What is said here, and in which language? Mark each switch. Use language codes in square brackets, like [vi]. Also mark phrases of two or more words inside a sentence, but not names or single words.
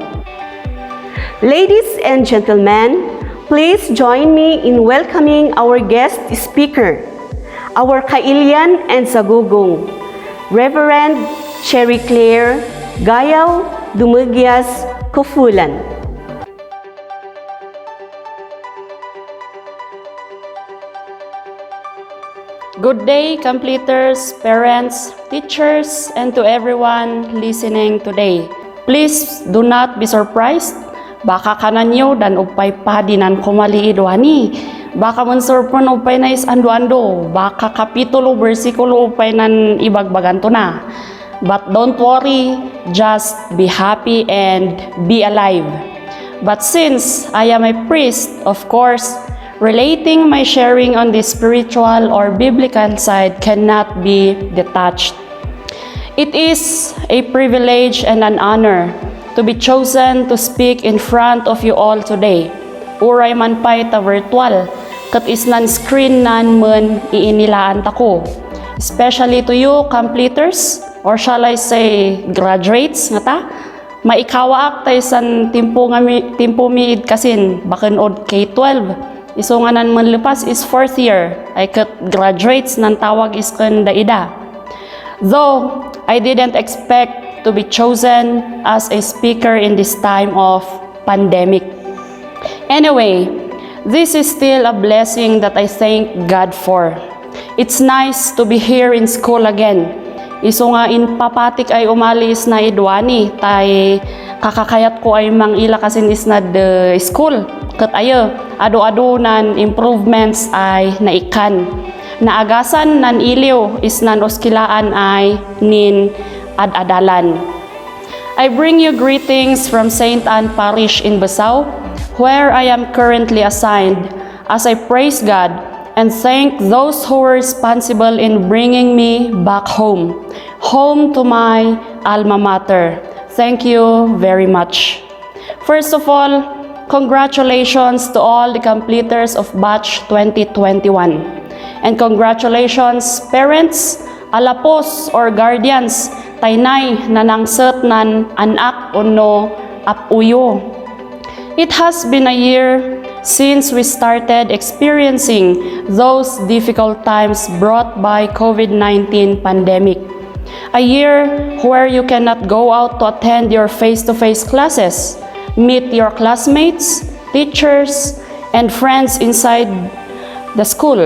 [en] Ladies and gentlemen, please join me in welcoming our guest speaker, our Kailian and Sagugong, Reverend Sherry Claire Gayaw Dumugyas Kufulan. Good day, completers, parents, teachers, and to everyone listening today. Please do not be surprised. [kne] Baka kananyo dan upay padinan kumaliidwani. Baka mansurpon upay na is ando-ando. Baka kapitulo, versikulo upay nan ibagbaganto na. [en] But don't worry, just be happy and be alive. But since I am a priest, of course, relating my sharing on the spiritual or biblical side cannot be detached. It is a privilege and an honor to be chosen to speak in front of you all today. [kne] Uray man pa'y ta virtual, kat isnan screen nan mun iinilaan tako. [en] Especially to you, completers, or shall I say, graduates [kne] nga ta, maikawaak tayo san timpo miid kasin, bakan od K-12. Iso nga nan manlupas is 4th year, ay kat graduates nan tawag is kan daida. [en] Though, I didn't expect to be chosen as a speaker in this time of pandemic. Anyway, this is still a blessing that I thank God for. It's nice to be here in school again. [kne] Iso nga in papatik ay umalis na idwani, tay kakakayat ko ay mangila kasin is na [en] the school. [kne] Kat ayo, ado-ado nan improvements ay naikan. Naagasan nan iliw is nan oskilaan ay nin ad-adalan. [en] I bring you greetings from St. Anne Parish in Busao, where I am currently assigned, as I praise God and thank those who were responsible in bringing me back home to my alma mater. Thank you very much. First of all, congratulations to all the completers of batch 2021. And congratulations, parents, alapos or guardians, [kne] tainay nanangsat nan anak uno apuyo. [en] It has been a year since we started experiencing those difficult times brought by COVID-19 pandemic. A year where you cannot go out to attend your face-to-face classes, meet your classmates, teachers, and friends inside the school.